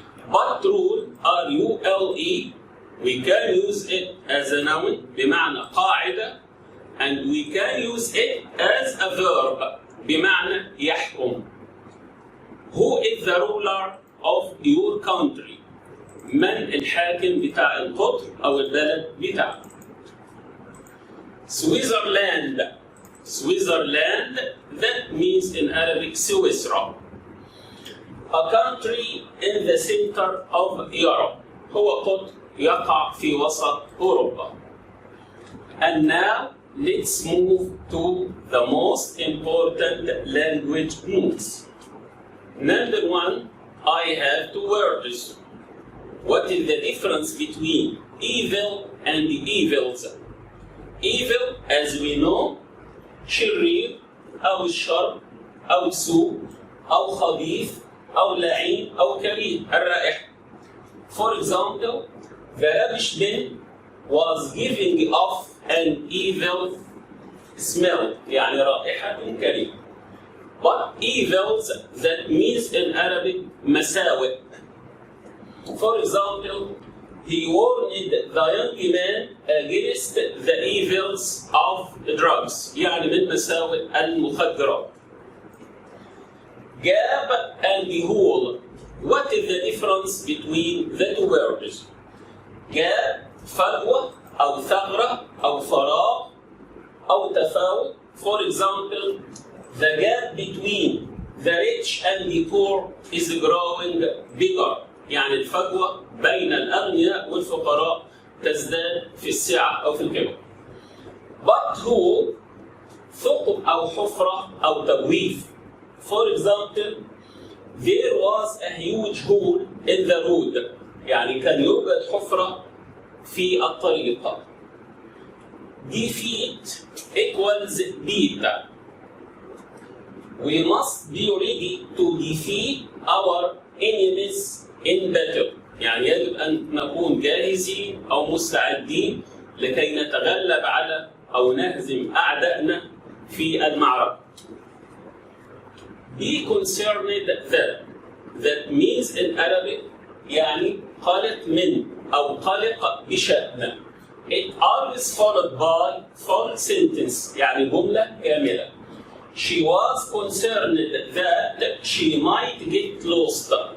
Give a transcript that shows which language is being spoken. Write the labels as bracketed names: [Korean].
[English] But rule, R-U-L-E, we can use it as a noun [Arabic] بمعنى قاعدة, [English] and we can use it as a verb [Arabic] بمعنى يحكم. [English] Who is the ruler of your country? [Arabic] من الحاكم بتاع القطر أو البلد بتاعك؟ Switzerland. [English] Switzerland, that means in Arabic سويسرا. A country in the center of Europe. [Arabic] هو قطر يقع في وسط أوروبا. [English] And now let's move to the most important language notes. Number one, I have two words. What is the difference between evil and evils? Evil, as we know, [Arabic] شرير أو الشر أو سوء أو خبيث أو لعين أو كريه الرائحة. [English] For example, the rubbish bin was giving off an evil smell, [Arabic] يعني رائحة كريهة. [English] But evils, that means in Arabic [Arabic] مساوئ. [English] For example, he warned the young man against the evils of drugs, [Arabic] يعني من مساوئ المخدرات. [English] Gap and hole. What is the difference between the two words? [Arabic] Gap, فجوة أو ثغرة أو فراغ أو تفاوت. [English] For example, the gap between the rich and the poor is growing bigger. [Arabic] يعني الفجوة بين الأغنياء والفقراء تزداد في السعة أو في الكبر. [English] But who, [Arabic] ثقب أو حفرة أو تجويف. [English] For example, there was a huge hole in the road. [Arabic] يعني كان يوجد حفرة في الطريق. [English] Defeat equals beat. We must be ready to defeat our enemies in battle. [Arabic] يعني يجب أن نكون جاهزين أو مستعدين لكي نتغلب على أو نهزم أعدائنا في المعركة. [English] Be concerned that means in Arabic [Arabic] يعني قلق من أو قلق بشأن. [English] It always followed by full sentence [Arabic] يعني جملة كاملة. [English] She was concerned that she might get lost.